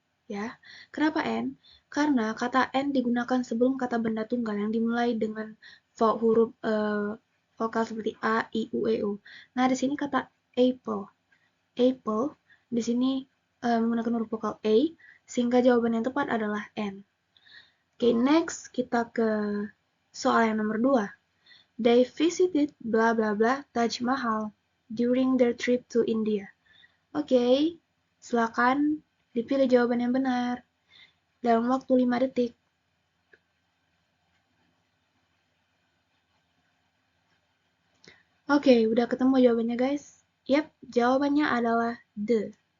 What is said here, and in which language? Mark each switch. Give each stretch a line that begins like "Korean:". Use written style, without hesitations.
Indonesian: Ya, kenapa N? Karena kata N digunakan sebelum kata benda tunggal yang dimulai dengan huruf vokal seperti A, I, U, E, U. Nah, di sini kata apple. Apple di sini menggunakan huruf vokal A, sehingga jawaban yang tepat adalah N. Oke, next kita ke soal yang nomor 2.
English: They visited bla bla bla Taj Mahal during their trip to India.
Indonesian: Oke, silakan dipilih jawaban yang benar dalam waktu 5 detik. Oke, udah ketemu jawabannya guys? Yap, jawabannya adalah the.